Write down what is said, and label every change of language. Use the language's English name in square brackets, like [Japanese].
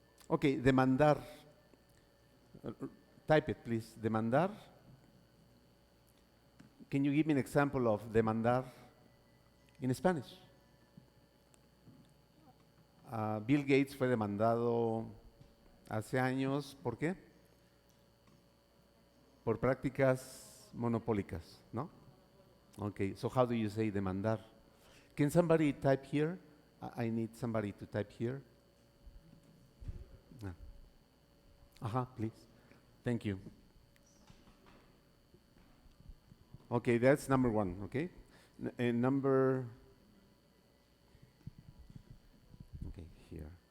[English] Okay, demandar. Type it, please. Demandar. Can you give me an example of demandar in Spanish? [Spanish] Bill Gates fue demandado hace años, ¿por qué? Por prácticas monopólicas, ¿no? [English] Okay, so how do you say demandar? Can somebody type here? I need somebody to type here. Please. Thank you. Okay, that's number one, okay? And number, okay, here.